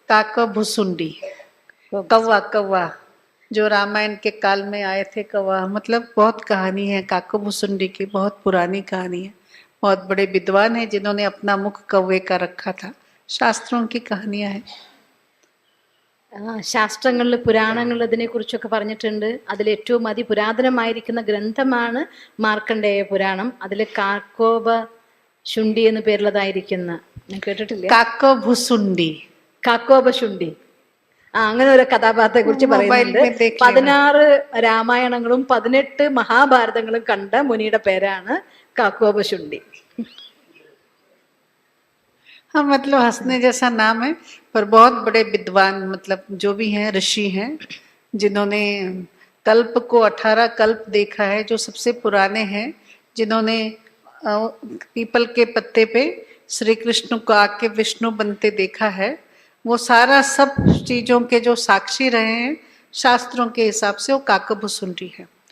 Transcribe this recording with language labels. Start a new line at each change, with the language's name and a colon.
Hindi: काका भुसुंडी, कौवा कौवा, जो रामायण के काल में आए थे कौवा, मतलब बहुत कहानी है काका भुसुंडी की, बहुत पुरानी कहानी है। बहुत बड़े विद्वान है जिन्होंने अपना मुख कौवे का रखा था। शास्त्रों की कहानियां हैं।
Malayalam: ശാസ്ത്രങ്ങളിൽ, പുരാണങ്ങളിൽ ഇതിനെക്കുറിച്ചൊക്കെ പറഞ്ഞിട്ടുണ്ട്. അതിൽ ഏറ്റവും അതിപുരാതനമായിരിക്കുന്ന ഗ്രന്ഥമാണ് മാർക്കണ്ഡേയ പുരാണം. അതിൽ കാക്കോബ ശുണ്ഡി എന്ന് പേരുള്ളതായിരിക്കുന്ന, ഞാൻ കേട്ടിട്ടില്ല. കാക്കോബുസുണ്ടി, കാക്കോബശുണ്ഡി, അങ്ങനെ ഒരു കഥാപാത്രത്തെ കുറിച്ച് പറയുന്നുണ്ട്. 16 രാമായണങ്ങളും 18 മഹാഭാരതങ്ങളും കണ്ട മുനിയുടെ പേരാണ് കാക്കോബശുണ്ഡി.
Hindi: हाँ, मतलब हंसने जैसा नाम है, पर बहुत बड़े विद्वान, मतलब जो भी हैं ऋषि हैं, जिन्होंने कल्प को 18 कल्प देखा है, जो सबसे पुराने हैं, जिन्होंने पीपल के पत्ते पे श्री कृष्ण को आके विष्णु बनते देखा है, वो सारा सब चीजों के जो साक्षी रहे हैं शास्त्रों के हिसाब से, वो काकभुसुंडी है।